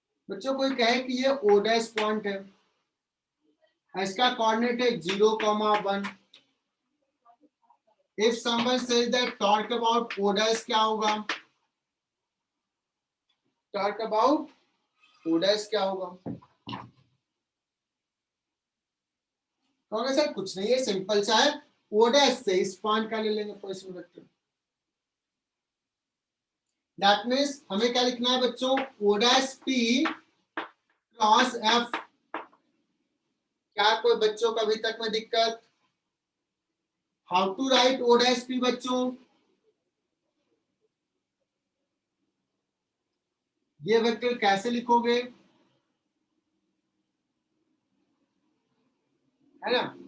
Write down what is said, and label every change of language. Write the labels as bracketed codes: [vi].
[hi] बच्चों कोई कहे कि ये O डैश पॉइंट है, इसका कोऑर्डिनेट है 0,1। [en] If someone says that torque about O dash [hi] क्या होगा? [en] Torque about O dash [hi] क्या होगा? कहोगे सर कुछ नहीं है, सिंपल सा है, O dash से इस पॉइंट का ले लेंगे पोजीशन वेक्टर। [en] that means [hi] हमें क्या लिखना है बच्चों? [en] O dash P cross F। [hi] क्या कोई बच्चों का अभी तक में दिक्कत? [en] How to write O dash P बच्चों? [hi] ये वेक्टर कैसे लिखोगे, है ना?